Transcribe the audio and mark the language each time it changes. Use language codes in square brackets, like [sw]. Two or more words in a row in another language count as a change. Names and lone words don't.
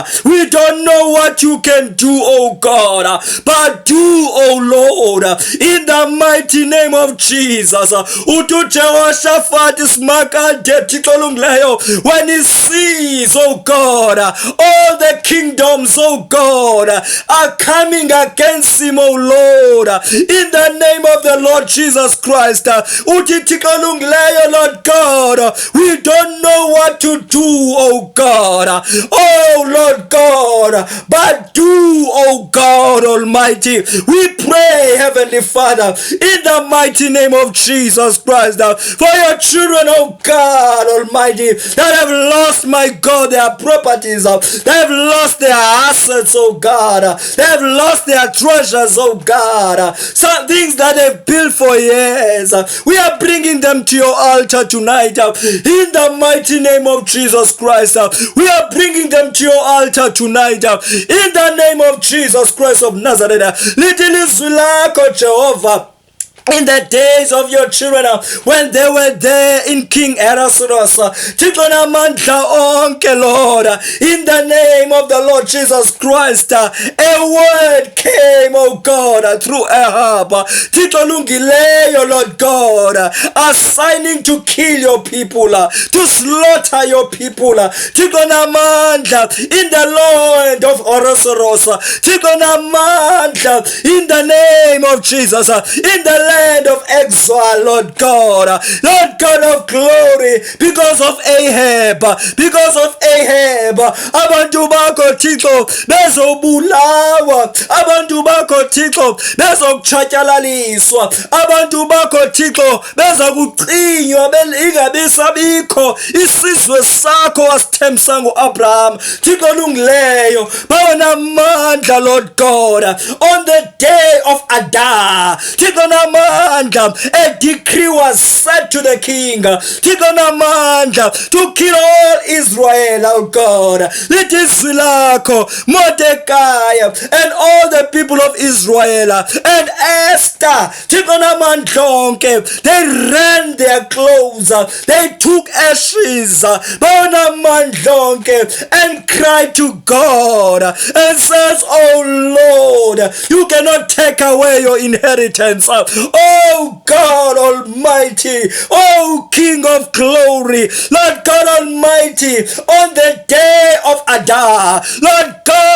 [en] We don't know what you can do, oh God, but do, oh Lord, in the mighty name of Jesus. [xh] uJehoshaphat Smakade Thixo olungileyo, [en] when he sees, oh God, all the kingdoms, oh God, are coming against him, oh Lord, in the name of the Lord Jesus Christ, [xh] uthi Thixo olungileyo, [en] Lord God, we don't know what to do, oh God, oh Lord God, but do, oh God Almighty. We pray, Heavenly Father, in the mighty name of Jesus Christ, for your children, oh God Almighty, that have lost, my God, their properties, they have lost their assets, oh God, they have lost their treasures, oh God, some things that they've built for years. We are bringing them to your altar tonight, in the mighty name of Jesus Christ. We are bringing them to your altar tonight, in the name of Jesus Christ of Nazareth. Little [xh] izwi lakho [en] Jehovah, in the days of your children, when they were there in King Ahasuerus, [xh] Thixo namandla onke, [en] Lord, in the name of the Lord Jesus Christ, a word came, oh God, through Ahab, [xh] Thixo olungileyo, [en] Lord God, assigning to kill your people, to slaughter your people, [xh] Thixo namandla, [en] in the land of Ahasuerus, [xh] Thixo namandla, [en] in the name of Jesus, in the of exile, Lord God, Lord God of glory, because of Ahab, [xh] abantu bakho Thixo bezobulawa, abantu bakho Thixo bezokutshatyalaliswa, abantu bakho Thixo bezakucinywa ingabisabikho isizwe sakho wasithembisa nguAbraham, Thixo olungileyo, bawona amandla, [en] Lord God, on the day of Adar, [xh] Thixo namandla, [en] a decree was set to the king, [xh] Thixo namandla, [en] to kill all Israel, oh God. Let [xh] izwi lakho [en] Mordecai and all the people of Israel and Esther, [xh] Thixo namandla onke, [en] they ran their clothes, they took ashes, [xh] banamandla onke, [en] and cried to God and says, oh Lord, you cannot take away your inheritance. Oh God Almighty, oh King of glory, Lord God Almighty, on the day of Adar, Lord God